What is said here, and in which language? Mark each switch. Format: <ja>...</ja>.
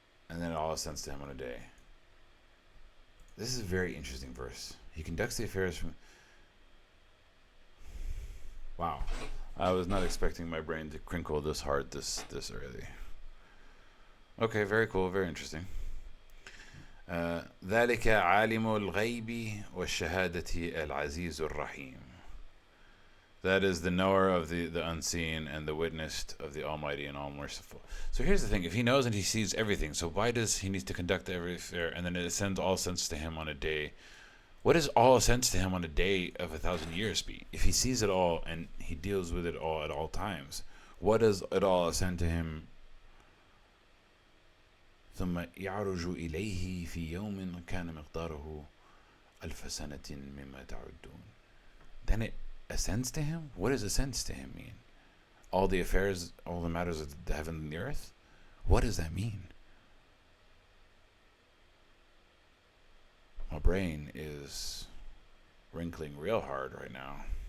<en>And then it all ascends to him on a day. This is a very interesting verse. He conducts the affairs from... Wow. I was not expecting my brain to crinkle this hard this early. Okay, very cool, very interesting.</en> <ar>ذلك عالم الغيب والشهادة العزيز الرحيم.</ar> <en>That is the knower of the unseen and the witness of the Almighty and All-Merciful. So here's the thing. If he knows and he sees everything, so why does he need to conduct every affair and then it ascends all ascends to him on a day? What does all ascends to him on a day of 1,000 years be? If he sees it all and he deals with it all at all times, what does it all ascend to him?</en> <ar>ثم يعرج إليه في يوم كان مقداره ألف سنة مما تعدون.</ar> <en>Then it ascends to him? What does ascends to him mean? All the affairs, all the matters of the heaven and the earth? What does that mean? My brain is wrinkling real hard right now.</en>